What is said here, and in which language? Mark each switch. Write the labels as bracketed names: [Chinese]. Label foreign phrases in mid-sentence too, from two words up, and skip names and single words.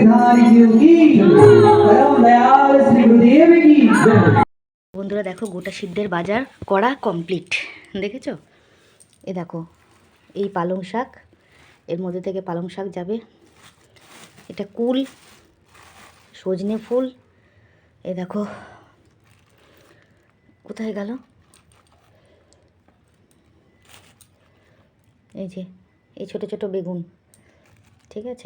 [Hindi] बिहारी जी की परम दयाल श्री गुरुदेव की [Bangla] বন্ধুরা দেখো গোটা সিদ্ধের বাজার করা কমপ্লিট, দেখেছো? এ দেখো এই পালং শাক, এর মধ্যে থেকে পালং শাক যাবে, এটা কুল, সজনে ফুল, এ দেখো কোথায় গেল, এই যে এই ছোট ছোট বেগুন, ঠিক আছে?